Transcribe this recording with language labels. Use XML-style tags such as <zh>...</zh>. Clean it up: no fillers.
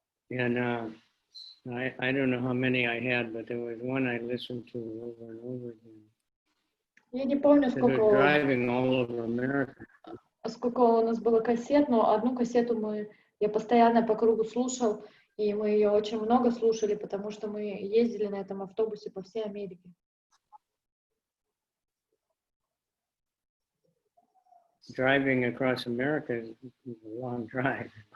<en>And I don't know how many I had, but there was one I listened to over and over again.</en> <ru>Я не помню,</ru> <en>Driving all over America.</en> <ru>Сколько у нас было кассет, но одну кассету я постоянно по кругу слушал, и мы ее очень много слушали, потому что мы ездили на этом автобусе по всей Америке.</ru> <en>Driving across America is a long drive.</en>